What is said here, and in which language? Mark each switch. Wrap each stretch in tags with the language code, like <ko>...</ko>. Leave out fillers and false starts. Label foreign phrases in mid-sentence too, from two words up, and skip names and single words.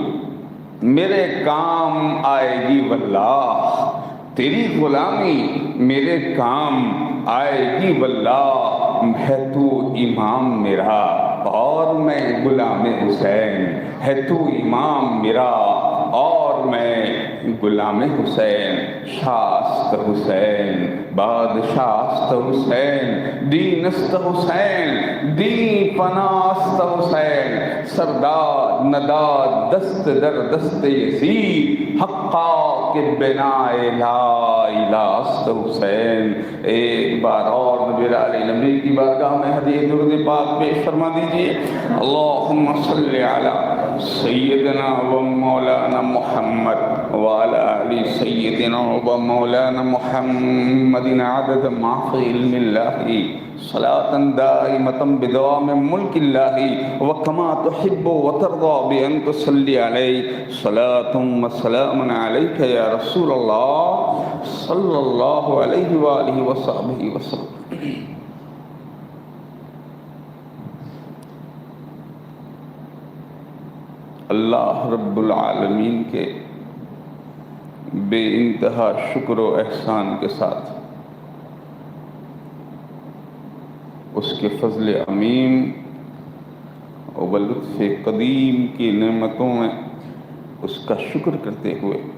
<ur>میرے کام آئے گی واللہ، تیری غلامی میرے کام آئے گی واللہ، ہے تو امام میرا اور میں غلام حسین، ہے تو امام میرا اور میں غلام حسین،</ur> <fa>شاست حسین بادشاست حسین، دینست حسین دین پناست حسین، سرداد نداد دست در دست یزید، حقا کے بنا</fa> <ar>لا الہ</ar> <fa>است حسین۔</fa> <ur>ایک بار اور نبی علیہ نبی کی بارگاہ میں ہدیہ درود پاک پیش فرما دیجئے۔</ur> <ar>اللہم صلی علی سیدنا و مولانا محمد وعلی آل سیدنا و مولانا محمد عدد ما فی علم اللہ، صلاة دائمة بدوام ملک اللہ، وکما تحب وترضى بأن تصلی علیہ، صلاة و سلام علیک یا رسول اللہ صلی اللہ علیہ وآلہ وصحبہ وسلم۔</ar> <ur>اللہ رب العالمین کے بے انتہا شکر و احسان کے ساتھ اس کے فضل عمیم و لطف قدیم کی نعمتوں میں اس کا شکر کرتے ہوئے</ur>